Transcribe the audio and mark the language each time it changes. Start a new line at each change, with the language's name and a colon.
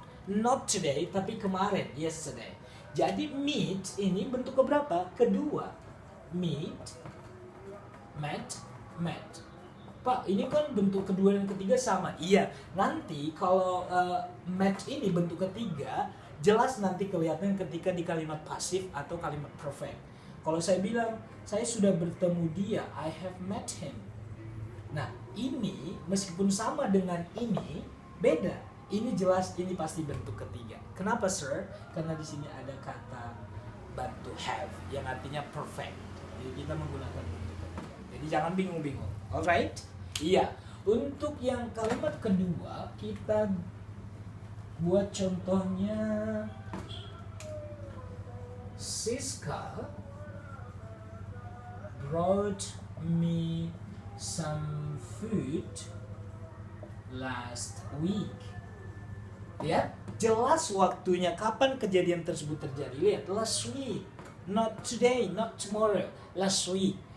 English: Not today,
Indonesian: tapi kemarin,
English: yesterday.
Indonesian: Jadi meet ini bentuk keberapa? Kedua. Meet, met. Pak, ini kan bentuk kedua dan ketiga sama. Iya, nanti kalau met ini bentuk ketiga, jelas nanti kelihatan ketika di kalimat pasif atau kalimat perfect. Kalau saya bilang, saya sudah bertemu dia,
English: I have met him.
Indonesian: Nah, ini meskipun sama dengan ini, beda. Ini jelas ini pasti bentuk ketiga. Kenapa, sir? Karena di sini ada kata
English: but to have,
Indonesian: yang artinya perfect. Jadi kita menggunakan bentuk ketiga. Jadi jangan bingung-bingung. Alright? Iya. Untuk yang kalimat kedua, kita buat contohnya.
English: Siska brought me some food last week.
Indonesian: Lihat, jelas waktunya kapan kejadian tersebut terjadi. Lihat,
English: last week, not today, not tomorrow, last week.